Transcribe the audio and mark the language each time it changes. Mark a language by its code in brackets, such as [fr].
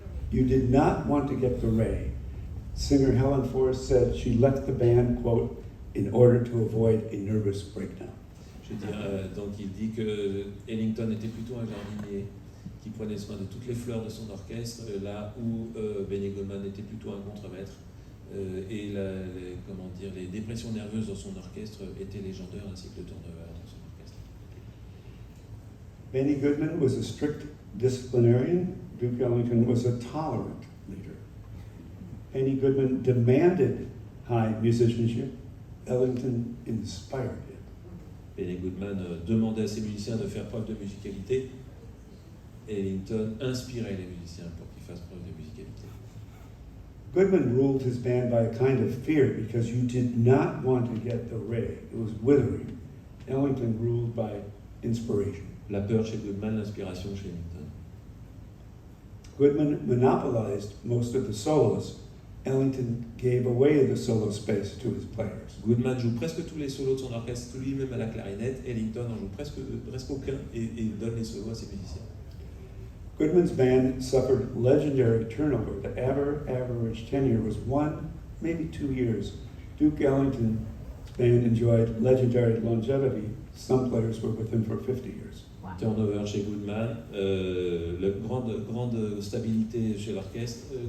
[en] You did not want to get the ray. Singer Helen Forrest said she left the band, quote, in order to avoid a nervous breakdown. [fr] Je veux dire, donc il dit que Ellington était plutôt un jardinier qui prenait soin de toutes les fleurs de son orchestre, là où Benny Goodman était plutôt un contremaître. Et les dépressions nerveuses dans son orchestre étaient légendaires, ainsi que le turnover dans son orchestre. [en] Benny Goodman was a strict disciplinarian, Duke Ellington was a tolerant leader. Henny Goodman demanded high musicianship. Ellington inspired it. [fr] Henny Goodman demandait à ses musiciens de faire preuve de musicalité. Ellington inspirait les musiciens pour qu'ils fassent preuve de musicalité. [en] Goodman ruled his band by a kind of fear because you did not want to get the ray. It was withering. Ellington ruled by inspiration. [fr] La peur chez Goodman, l'inspiration chez Ellington. [en] Goodman monopolized most of the solos. Ellington gave away the solo space to his players. [fr] Goodman joue presque tous les solos de son orchestre lui-même à la clarinette. Ellington en joue presque aucun et donne les solos à ses musiciens. [en] Goodman's band suffered legendary turnover. The average tenure was 1, maybe 2 years. Duke Ellington's band enjoyed legendary longevity. Some players were with him for 50 years. [fr] Turnover chez Goodman, la grande stabilité chez l'orchestre.